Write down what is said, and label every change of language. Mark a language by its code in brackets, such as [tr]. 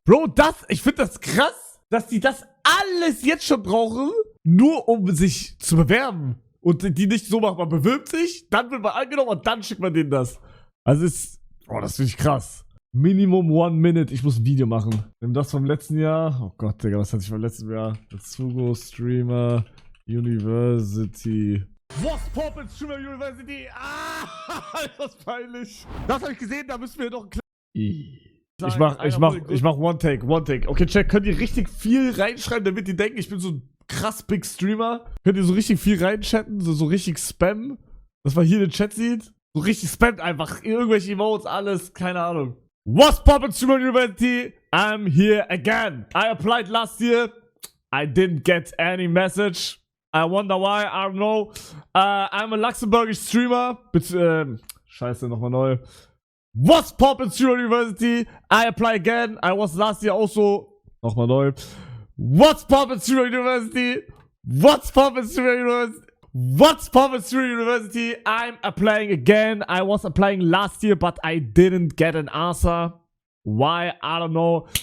[de] Bro, ich finde das krass, dass die das alles jetzt schon brauchen, nur um sich zu bewerben. Und die nicht so macht, man bewirbt sich, dann wird man angenommen und dann schickt man denen das. Also ist, oh, das finde ich krass. Minimum 1 Minute, ich muss ein Video machen. Nimm das vom letzten Jahr. Oh Gott, Digga, was hatte ich vom letzten Jahr? Zugo Streamer University. [en] Was poppin' [de] Streamer University? Ah, das ist peinlich. Das habe ich gesehen, da müssen wir doch ein Ich mach One Take. Okay, check, könnt ihr richtig viel reinschreiben, damit die denken, ich bin so ein krass Big Streamer? Könnt ihr so richtig viel reinchatten, so richtig spammen, dass man hier den Chat sieht? So richtig spammt einfach, irgendwelche Emotes, alles, keine Ahnung. [en] What's poppin' Streamer University? I'm here again. I applied last year. I didn't get any message. I wonder why, I don't know. I'm a Luxembourgish streamer. [de] Bitte, scheiße, nochmal neu. [en] What's poppin' Streamer University? I apply again. I was last year also. [de] Nochmal neu. [en] What's poppin' Streamer University? What's poppin' Streamer University? What's poppin' Streamer University? I'm applying again. I was applying last year, but I didn't get an answer. Why? I don't know.